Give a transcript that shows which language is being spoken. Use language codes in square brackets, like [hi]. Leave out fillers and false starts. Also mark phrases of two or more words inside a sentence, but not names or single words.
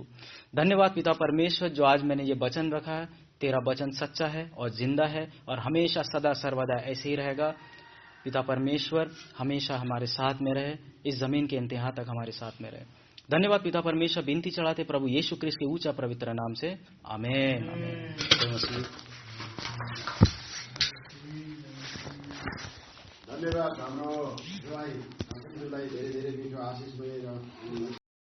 [hi] धन्यवाद पिता परमेश्वर, जो आज मैंने ये वचन रखा है, तेरा वचन सच्चा है और जिंदा है और हमेशा सदा सर्वदा ऐसे ही रहेगा। पिता परमेश्वर हमेशा हमारे साथ में रहे, इस जमीन के इंतहा तक हमारे साथ में रहे। धन्यवाद पिता परमेश्वर। विनती चढ़ाते प्रभु यीशु क्रिस्त के ऊंचा पवित्र नाम से, आमीन आमीन। [ne] धन्यवाद हाम्रो भाइ धेरै धेरै मिठो आशिष भएर